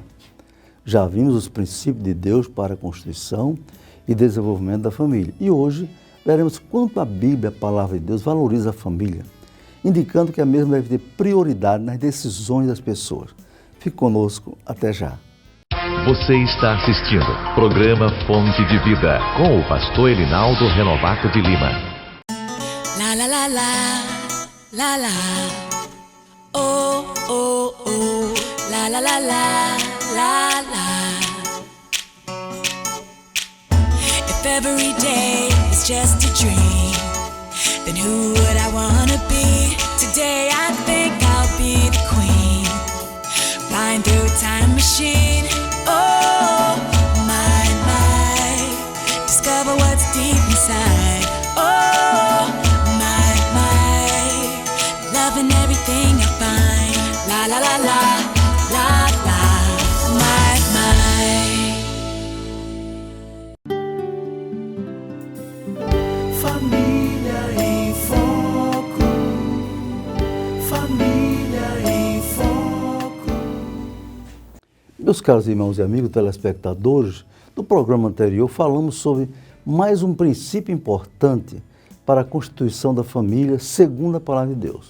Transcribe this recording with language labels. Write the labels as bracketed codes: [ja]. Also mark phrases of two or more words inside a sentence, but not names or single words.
[pt] Já vimos os princípios de Deus para a constituição e desenvolvimento da família. E hoje veremos quanto a Bíblia, a palavra de Deus, valoriza a família, indicando que a mesma deve ter prioridade nas decisões das pessoas. Fique conosco, até já. Você está assistindo programa Fonte de Vida com o pastor Elinaldo Renovato de Lima. La la la la, la la, oh oh oh, la la la la, la la. [en] If every day is just a dream, then who would I wanna be? Today I think I'll be the queen, flying through a time machine. Oh my, discover what's deep inside. Oh my, loving everything I find. La la la la, la la, my. [pt] Família em Foco. Família em Foco. Meus caros irmãos e amigos telespectadores, no programa anterior falamos sobre mais um princípio importante para a constituição da família segundo a palavra de Deus.